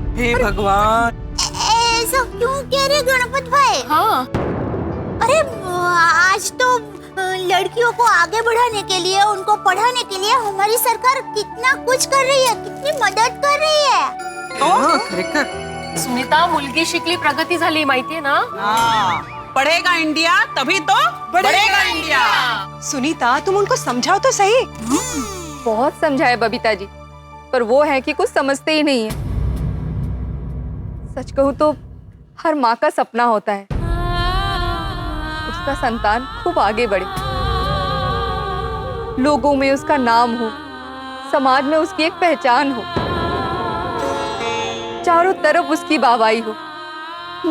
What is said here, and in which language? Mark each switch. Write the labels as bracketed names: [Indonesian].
[Hindi] हे भगवान, ऐसा क्यों कह रहे गणपत भाई? हाँ। अरे आज तो लड़कियों को आगे बढ़ाने के लिए, उनको पढ़ाने के लिए हमारी सरकार कितना कुछ कर रही है, कितनी मदद कर रही है। [Marathi] खरेखर सुनीता, मुलगी शिकली प्रगती झाली माहितीये ना? [Hindi] हाँ, पढ़ेगा इंडिया तभी तो बढ़ेगा इंडिया। सुनीता, तुम उनको समझाओ तो सही। बहुत समझाए बबीता जी, पर वो है कि कुछ समझते ही नहीं है। सच कहूं तो हर माँ का सपना होता है उसका संतान खूब आगे बढ़े, लोगों में उसका नाम हो, समाज में उसकी एक पहचान हो, चारों तरफ उसकी वाहवाही हो।